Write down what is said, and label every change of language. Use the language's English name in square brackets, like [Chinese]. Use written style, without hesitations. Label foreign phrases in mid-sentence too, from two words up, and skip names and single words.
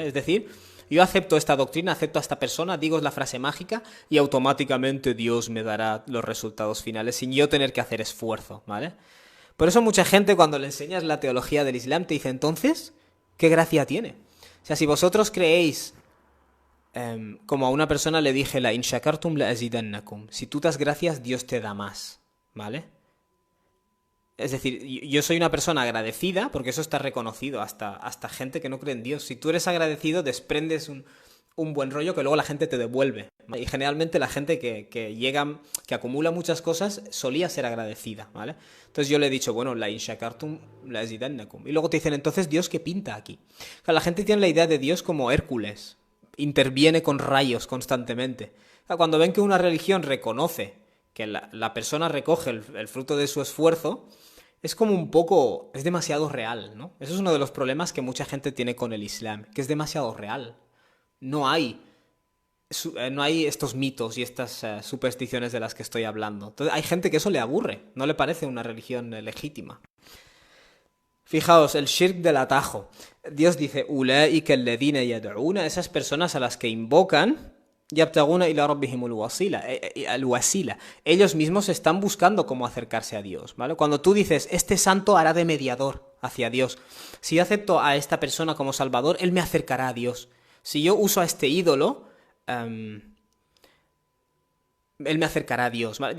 [Spanish] Es decir, yo acepto esta doctrina, acepto a esta persona, digo la frase mágica y automáticamente Dios me dará los resultados finales sin yo tener que hacer esfuerzo, ¿vale? Por eso mucha gente cuando le enseñas la teología del Islam te dice, entonces, ¿qué gracia tiene? O sea, si vosotros creéis, como a una persona le dije, [Arabic] لئن شكرتم لأزيدنكم, [Spanish] si tú das gracias, Dios te da más, ¿vale? Es decir, yo soy una persona agradecida, porque eso está reconocido hasta gente que no cree en Dios. Si tú eres agradecido, desprendes un buen rollo que luego la gente te devuelve. Y generalmente la gente que acumula muchas cosas solía ser agradecida, ¿vale? Entonces yo le he dicho, bueno, [Arabic] لئن شكرتم لأزيدنكم. [Spanish] Y luego te dicen, entonces, ¿Dios qué pinta aquí? O sea, la gente tiene la idea de Dios como Hércules. Interviene con rayos constantemente. O sea, cuando ven que una religión reconoce que la persona recoge el fruto de su esfuerzo, es como un poco, es demasiado real, ¿no? Eso es uno de los problemas que mucha gente tiene con el Islam, que es demasiado real. No hay estos mitos y estas supersticiones de las que estoy hablando. Entonces hay gente que eso le aburre, no le parece una religión legítima. Fijaos, el shirk del atajo. Dios dice, [Arabic] أولئك الذين يدعون, [Spanish] esas personas a las que invocan, [Arabic] يبتغون إلى ربهم الوسيلة. [Spanish] Ellos mismos están buscando cómo acercarse a Dios, ¿vale? Cuando tú dices, este santo hará de mediador hacia Dios. Si yo acepto a esta persona como salvador, él me acercará a Dios. Si yo uso a este ídolo, él me acercará a Dios, ¿vale?